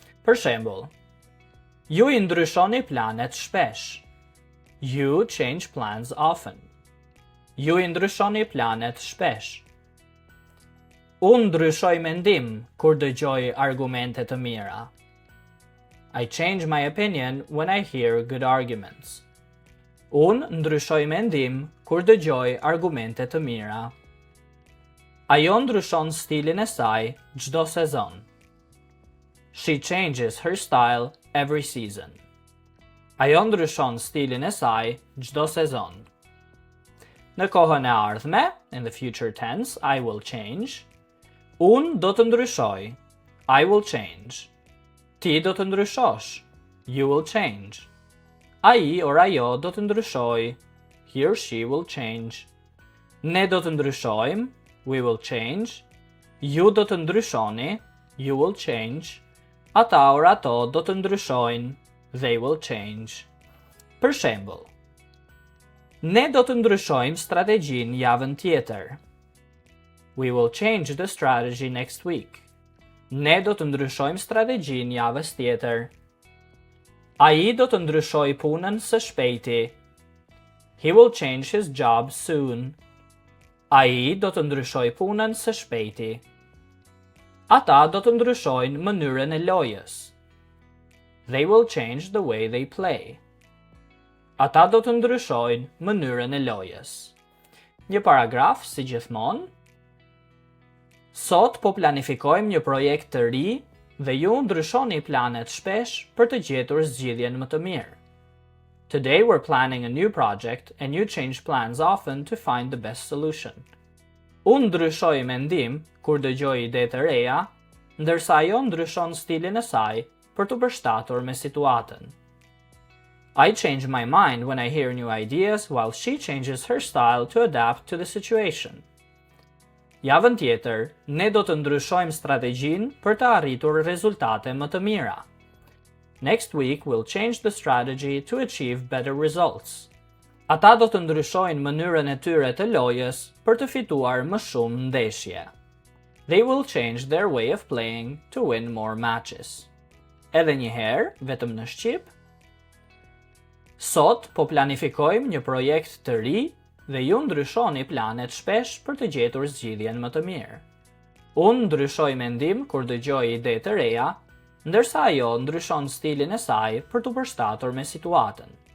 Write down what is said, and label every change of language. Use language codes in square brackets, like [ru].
[sq] Për shembull, ju I ndryshoni planet shpesh. [en] You change plans often. [sq] Ju I ndryshoni planet shpesh. Unë ndryshoj mendim kur dëgjoj argumente të mira. [en] I change my opinion when I hear good arguments. [sq] Unë ndryshoj mendim kur dëgjoj argumente të mira. Ajo ndryshon stilin e saj çdo sezon. [en] She changes her style every season. [sq] Ajo ndryshon stilin e saj çdo sezon. Në kohën e ardhme, [en] in the future tense, I will change. [sq] Unë do të ndryshoj, [en] I will change. [sq] Ti do të ndryshosh, [en] you will change. [sq] Ai or ajo do të ndryshoj, [en] he or she will change. [sq] Ne do të ndryshojmë, [en] we will change. [sq] Ju do të ndryshoni, [en] you will change. [sq] Ata or ato do të ndryshojnë, [en] they will change. [sq] Për shembull, ne do të ndryshojmë strategjinë javën tjetër. [en] We will change the strategy next week. [sq] Ne do të ndryshojmë strategjinë javës tjetër. Ai do të ndryshojë punën së shpejti. [en] He will change his job soon. [sq] Ai do të ndryshojë punën së shpejti. Ata do të ndryshojnë mënyrën e lojës. [en] They will change the way they play. [sq] Ata do të ndryshojnë mënyrën e lojës. Një paragraf si gjithmonë. Sot po planifikojmë një projekt të ri dhe ju ndryshoni planet shpesh për të gjetur zgjidhjen më të mirë. [en] Today we're planning a new project and you change plans often to find the best solution. [sq] Unë ndryshoj mendim kur dëgjoj ide të reja, ndërsa ajo ndryshon stilin e saj për të përshtatur me situatën. [en] I change my mind when I hear new ideas while she changes her style to adapt to the situation. [sq] Javën tjetër, ne do të ndryshojmë strategjinë për të arritur rezultate më të mira. [en] Next week, we'll change the strategy to achieve better results. [sq] Ata do të ndryshojnë mënyrën e tyre të lojës për të fituar më shumë ndeshje. [en] They will change their way of playing to win more matches. [sq] Edhe një herë, vetëm në Shqip. Sot po planifikojmë një projekt të ri dhe ju ndryshoni planet shpesh për të gjetur zgjidhjen më të mirë. Unë ndryshoj mendim kur dëgjoj ide të reja, ndërsa ajo ndryshon stilin e saj për të përshtatur me situatën.